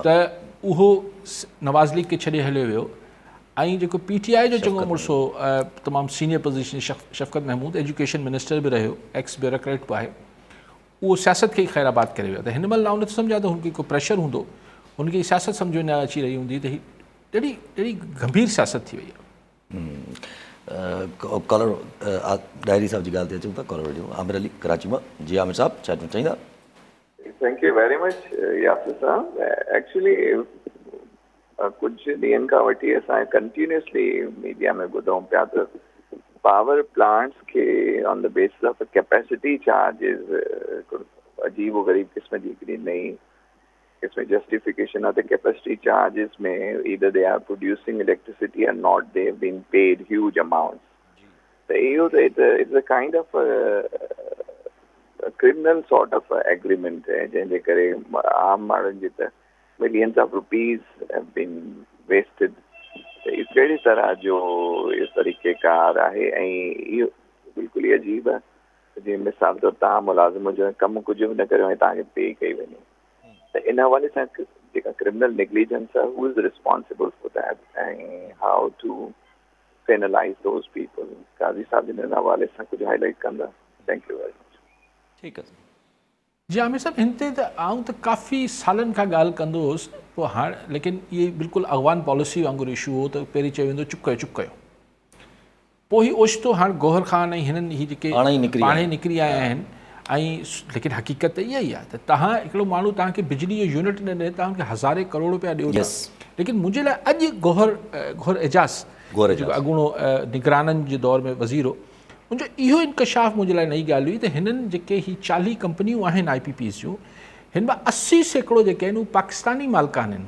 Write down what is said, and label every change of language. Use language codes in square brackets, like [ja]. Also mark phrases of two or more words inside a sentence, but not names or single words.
[sd] त उहो नवाज़ लीग खे छॾे हलियो वियो। ऐं जेको पीटीआई जो चङो मुड़ुसु हो, तमामु [en] senior position, [sd] शफ़क़त महमूद [en] education minister [sd] बि रहियो, [en] ex bureaucrat [sd] बि आहे, उहो सियासत खे ई ख़ैराबाद करे वियो। त हिन महिल आउं नथो सम्झां त हुनखे को प्रेशर हूंदो, हुनखे सियासत सम्झ में न अची रही हूंदी त ही ॾाढी गंभीर सियासत थी वई आहे। [en] caller diary [sd] साहब जी ॻाल्हि ते अचूं था। कॉलर वेठो आमिर अली कराची मां। जी आमिर साहब छा चवणु चाहींदा? [en] Thank you very much यासिर साहब। [sd] एक्चुअली कुझु ॾींहंनि खां वठी असां [en] continuously media [sd] में ॿुधूं पिया त [en] power plants [sd] खे [en] on the basis of capacity charges [sd] अजीब गरीब क़िस्म जी हिकिड़ी नई क़िस्म जस्टिफिकेशन आहे त [en] capacity charges [sd] में [en] either they are producing electricity or not, they have been paid huge amount. [sd] त इहो त [en] it's a kind of criminal sort of agreement है, [sd] जंहिंजे करे आम माण्हुनि जी त [en] millions of rupees have been wasted. [sd] त इहो कहिड़ी तरह जो इहो तरीक़ेकार आहे? ऐं इहो बिल्कुलु ई अजीब आहे जीअं मिसाल तौरु तव्हां मुलाज़िम हुजो कमु कुझु बि न करियो ऐं तव्हांखे पे कई वञे त इन हवाले सां जेका [en] criminal negligence [sd] आहे [en] who is responsible for that [sd] ऐं [en] how to penalize those people [sd] काज़ी साहब जिन हिन हवाले सां कुझु हाईलाइट कंदा [en] thank you very much [sd] ठीकु आहे जी आमिर साहब हिन ते त आऊं त काफ़ी सालनि खां ॻाल्हि कंदो हुउसि पोइ हाणे लेकिन इहे बिल्कुलु अॻवान पॉलिसी वांगुरु इशू हो त पहिरीं चयो वेंदो चुप कयो पोइ ही ओचितो हाणे गौहर ख़ान ऐं हिननि ही जेके पाणे ई निकिरी आया आहिनि ऐं लेकिन हक़ीक़त त इहा ई आहे त तव्हां हिकिड़ो माण्हू तव्हांखे बिजली जो यूनिट न ॾे तव्हांखे हज़ारे करोड़ रुपया ॾियो था लेकिन मुंहिंजे लाइ अॼु गौहर एजाज़ जेको अॻूणो निगराननि जे दौर में वज़ीर हो मुंहिंजो इहो इंकशाफ़ मुंहिंजे लाइ नई ॻाल्हि हुई त हिननि जेके ही 40 कंपनियूं आहिनि IPPs जूं हिन मां 80% जेके आहिनि उहे पाकिस्तानी मालिकान आहिनि